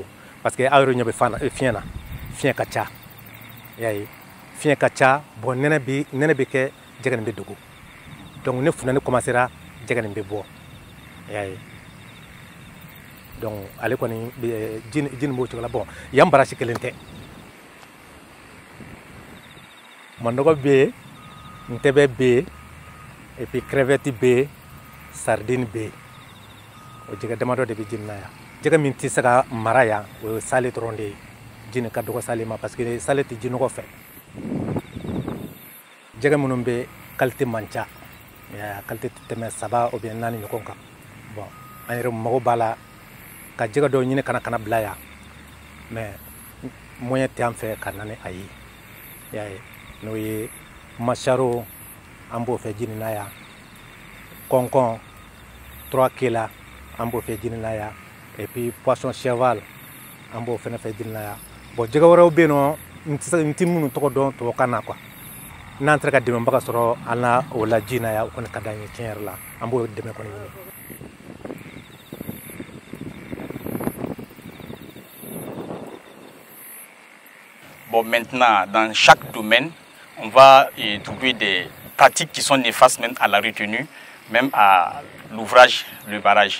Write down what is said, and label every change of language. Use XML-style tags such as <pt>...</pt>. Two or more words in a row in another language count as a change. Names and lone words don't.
<bm>Parce que aw yɛrɛ ɲɛ bɛ fiɲɛ na, fiɲɛ ka ca. Fiɲɛ ka ca, bon nɛnɛ bɛ kɛ jɛgɛ nin bɛ dogo. Donc ne funtɛni commencera jɛgɛ nin bɛ bɔ. Donc ale kɔni jini b'o cogo la. Bon yan barasi kelen tɛ. Manɔgɔ bɛ yen, ntɛbɛ bɛ yen,</bm> <fr>et puis</fr> <bm>crevette bɛ yen, sardine bɛ yen. O jɛgɛ damadɔ de bɛ jini na yan. Jɛgɛ min tɛ se ka mara yan o ye sale dɔrɔn de ye. Jini ka dɔgɔ sale ma parce que sale tɛ jinɔgɔ fɛ. Jɛgɛ minnu bɛ qualité man ca. Qualité tɛ tɛmɛ 3</bm> <fr>ou bien</fr> <bm>4 ɲɔgɔn kan. Bon an yɛrɛ mago b'a la ka jɛgɛ dɔw ɲini kana bila yan.</bm> <fr>Mais moyen</fr> <bm>tɛ an fɛ ka na ni a ye. N'o ye macharo an b'o fɛ jini na yan. Kɔnkɔn 3 kila an b'o fɛ jini na yan.</bm> <fr>Et puis poisson cheval</fr> <bm>an b'o fɛnɛ fɛ jini na yan. Bon jɛgɛ wɛrɛw bɛ yen nɔ n tɛ minnu tɔgɔ dɔn tubabukan na quoi. N'an sera ka dɛmɛbaga sɔrɔ an na o la ji na yan o kɔni ka d'an ye tiɲɛ yɛrɛ la an b'o dɛmɛ kɔni ɲini.</bm> <fr>Bon, maintenant, dans chaque domaine, on va trouver des pratiques qui sont néfastes même à la retenue, même à l'ouvrage, le barrage.</fr>